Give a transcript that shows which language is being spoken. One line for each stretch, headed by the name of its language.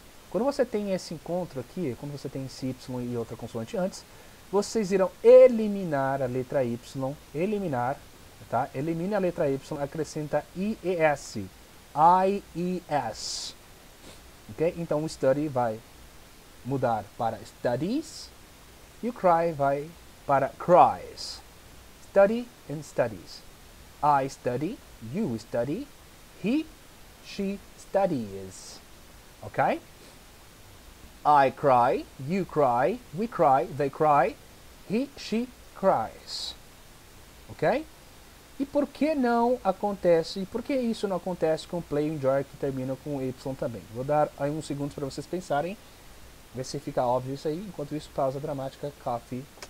Portuguese: Quando você tem esse encontro aqui, quando você tem esse Y e outra consoante antes, vocês irão eliminar a letra Y, eliminar, tá? Elimine a letra Y, acrescenta IES, I-E-S. Ok? Então o study vai mudar para studies e o cry vai para cries.
English: Study and studies. I study, you study, he, she studies. Ok? I cry, you cry, we cry, they cry, he, she cries. Ok?
Portuguese: E por que não acontece, e por que isso não acontece com play e enjoy que terminam com Y também? Vou dar aí uns segundos para vocês pensarem, ver se fica óbvio isso aí. Enquanto isso, pausa dramática, coffee.